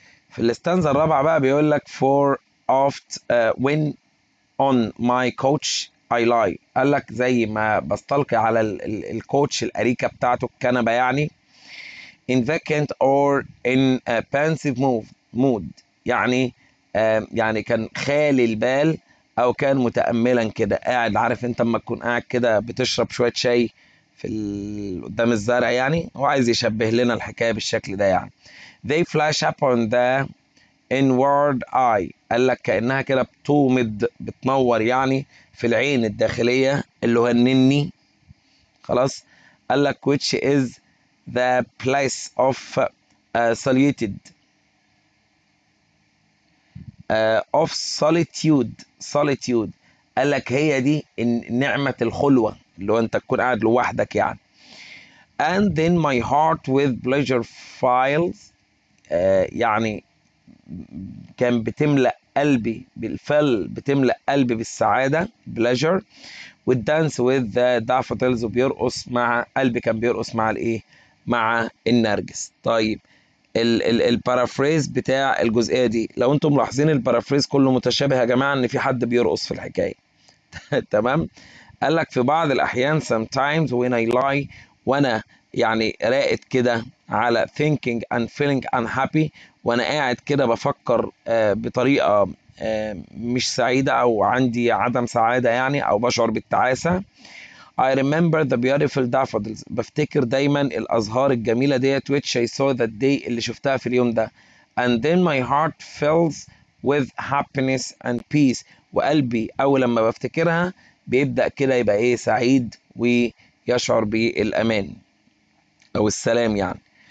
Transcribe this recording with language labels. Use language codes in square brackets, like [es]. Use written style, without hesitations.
[ar] في الاستانزا الرابعة بقى بيقول لك [en] for oft when on my coach I lie. [ar] قال لك زي ما بستلقي على الكوتش الأريكة بتاعته الكنبة يعني. [en] in vacant or in a pensive mood [ar] يعني يعني كان خالي البال او كان متأملا كده قاعد. عارف انت اما تكون قاعد كده بتشرب شوية شاي في قدام الزرع يعني. هو عايز يشبه لنا الحكاية بالشكل ده يعني. [en] they flash upon the inward eye. [ar] قال لك كأنها كده بتومض بتنور يعني في العين الداخلية اللي هو النني. خلاص. قال لك [en] which is the place of solitude of solitude. [ar] قال لك هي دي نعمة الخلوة اللي هو انت تكون قاعد لوحدك يعني. [en] and then my heart with pleasure files. [ar] يعني كان بتملأ قلبي بالفل، بتملأ قلبي بالسعادة pleasure. والدانس [en] with the daffodils [ar] وبيرقص مع قلبي كان بيرقص مع الايه؟ مع النرجس. طيب البارافريز بتاع الجزئيه دي، لو انتم ملاحظين البارافريز كله متشابه يا جماعه ان في حد بيرقص في الحكايه. تمام. قال لك في بعض الاحيان [en] sometimes when I lie [ar] وانا يعني راقد كده على [en] thinking and feeling unhappy، [ar] وانا قاعد كده بفكر بطريقه مش سعيده او عندي عدم سعاده يعني او بشعر بالتعاسه. [en] I remember the beautiful daffodils. [ar] بفتكر دايما الأزهار الجميلة ديت [en] which I saw that day [ar] اللي شفتها في اليوم ده. [en] And then my heart fills with happiness and peace. [ar] وقلبي أول لما بفتكرها بيبدأ كده يبقى إيه؟ سعيد ويشعر بالأمان أو السلام يعني.